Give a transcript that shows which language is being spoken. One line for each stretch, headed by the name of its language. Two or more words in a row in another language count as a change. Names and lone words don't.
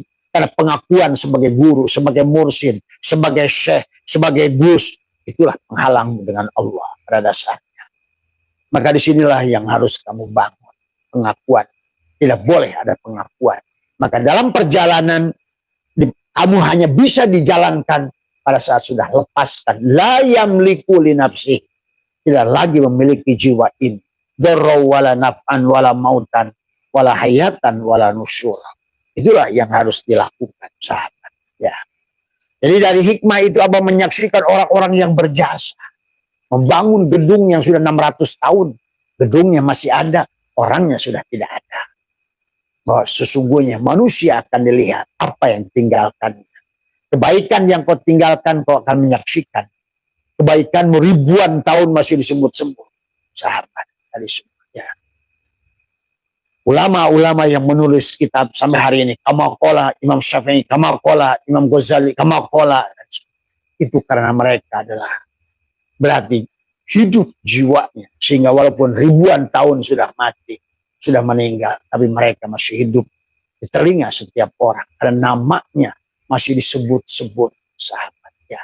Indonesian: Karena pengakuan sebagai guru, sebagai mursyid, sebagai syekh, sebagai gus, itulah penghalang dengan Allah pada dasarnya. Maka disinilah yang harus kamu bangun, pengakuan. Tidak boleh ada pengakuan. Maka dalam perjalanan kamu hanya bisa dijalankan pada saat sudah lepaskan.
Arabic: لا يملك لنفسه.
Indonesian: Tidak lagi memiliki jiwa ini.
Arabic: ضرا ولا نفعا ولا موتا ولا حياة ولا نشورا.
Indonesian: Itulah yang harus dilakukan, sahabat. Ya. Jadi dari hikmah itu Abah menyaksikan orang-orang yang berjasa. Membangun gedung yang sudah 600 tahun. Gedungnya masih ada, orangnya sudah tidak ada. Bahwa sesungguhnya manusia akan dilihat apa yang tinggalkan. Kebaikan yang kau tinggalkan kau akan menyaksikan. Kebaikanmu ribuan tahun masih disebut-sebut. Sahabat dari semuanya. Ulama-ulama yang menulis kitab sampai hari ini,
Arabic: kama qala Imam Syafi'i, kama qala Imam Ghazali, kama qala,
Indonesian: itu karena mereka adalah berarti hidup jiwanya, sehingga walaupun ribuan tahun sudah mati, sudah meninggal, tapi mereka masih hidup di telinga setiap orang karena namanya masih disebut-sebut, sahabat. Ya.